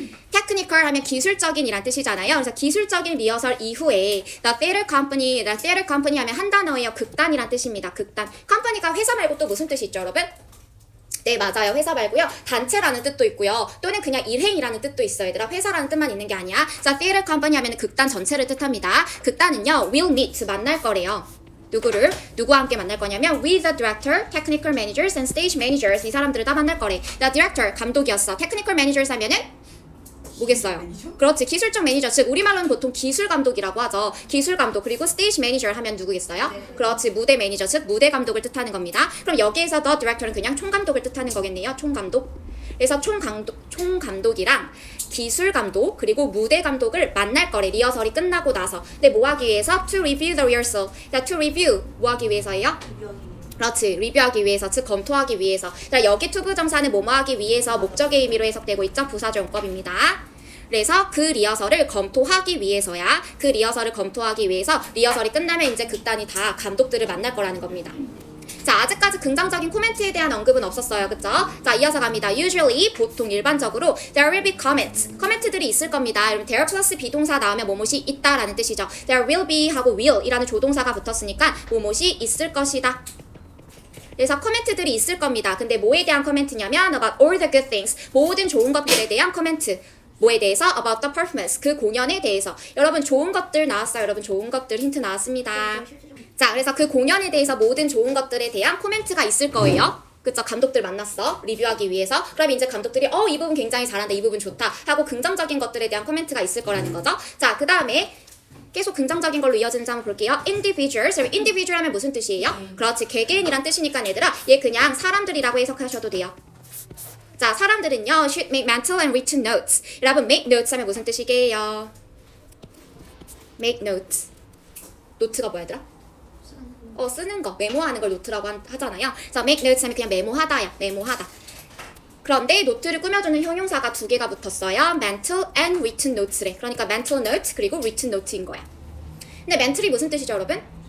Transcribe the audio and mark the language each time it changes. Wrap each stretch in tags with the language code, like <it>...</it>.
<ko>technical 하면 기술적인 이란 뜻이잖아요. 그래서 기술적인 리허설 이후에</ko> <en>the theater company</en> <ko>하면 한 단어예요. 극단이란 뜻입니다. 극단. 컴퍼니가 회사 말고 또 무슨 뜻이 있죠, 여러분? 네, 맞아요. 회사 말고요, 단체라는 뜻도 있고요, 또는 그냥 일행이라는 뜻도 있어요. 얘들아 회사라는 뜻만 있는 게 아니야. 자, theater company 하면 극단 전체를 뜻합니다. 극단은요,</ko> <en>will meet,</en> <ko>만날 거래요. 누구와 함께 만날 거냐면</ko> <en>with the director, technical managers and stage managers.</en> <ko>이 사람들을 다 만날 거래.</ko> <en>The director,</en> <ko>감독이었어. technical managers 하면은 뭐겠어요? 그렇지, 기술적 매니저, 즉 우리말로는 보통 기술 감독이라고 하죠. 기술 감독. 그리고 stage manager 하면 누구겠어요? 그렇지, 무대 매니저, 즉 무대 감독을 뜻하는 겁니다. 그럼 여기에서 the director는 그냥 총감독을 뜻하는 거겠네요. 총감독. 그래서 총감독이랑 기술 감독 그리고 무대 감독을 만날 거래, 리허설이 끝나고 나서. 근데 뭐 하기 위해서?</ko> <en>To review the rehearsal.</en> <ko>자, to review 뭐 하기 위해서예요? 그렇지, 리뷰하기 위해서, 즉 검토하기 위해서. 자, 여기 to 부정사는 뭐뭐 하기 위해서 목적의 의미로 해석되고 있죠. 부사적 용법입니다. 그래서 그 리허설을 검토하기 위해서야. 그 리허설을 검토하기 위해서 리허설이 끝나면 이제 극단이 다 감독들을 만날 거라는 겁니다. 자, 아직까지 긍정적인 코멘트에 대한 언급은 없었어요. 그쵸? 자, 이어서 갑니다.</ko> <en>Usually,</en> <ko>보통 일반적으로</ko> <en>there will be comments.</en> <ko>코멘트들이 있을 겁니다. 여러분 there 플러스 비동사 나오면 뭐뭇이 있다라는 뜻이죠.</ko> <en>There will be</en> <ko>하고 will 이라는 조동사가 붙었으니까 뭐뭇이 있을 것이다. 그래서 코멘트들이 있을 겁니다. 근데 뭐에 대한 코멘트냐면</ko> <en>about all the good things.</en> <ko>모든 좋은 것들에 대한 코멘트. 뭐에 대해서?</ko> <en>About the performance.</en> <ko>그 공연에 대해서. 여러분 좋은 것들 나왔어요. 여러분 좋은 것들 힌트 나왔습니다. 자, 그래서 그 공연에 대해서 모든 좋은 것들에 대한 코멘트가 있을 거예요. 그쵸? 감독들 만났어. 리뷰하기 위해서. 그럼 이제 감독들이 이 부분 굉장히 잘한다, 이 부분 좋다 하고 긍정적인 것들에 대한 코멘트가 있을 거라는 거죠. 자, 그 다음에 계속 긍정적인 걸로 이어지는지 한번 볼게요. individuals. individual 하면 무슨 뜻이에요? 그렇지, 개개인이란 뜻이니까 얘들아 얘 그냥 사람들이라고 해석하셔도 돼요. 자, 사람들은요</ko> <en>should make mental and written notes.</en> <ko>여러분 make notes 하면 무슨 뜻이게요? make notes. 노트가 뭐야 얘들아? 쓰는 거, 메모하는 걸 노트라고 하잖아요. 자, make notes 하면 그냥 메모하다야, 메모하다. 그런데 노트를 꾸며주는 형용사가 두 개가 붙었어요.</ko> <en>mental and written notes</en> <ko>래. 그러니까 mental note 그리고 written note인 거야. 근데 mental이 무슨 뜻이죠, 여러분?</ko>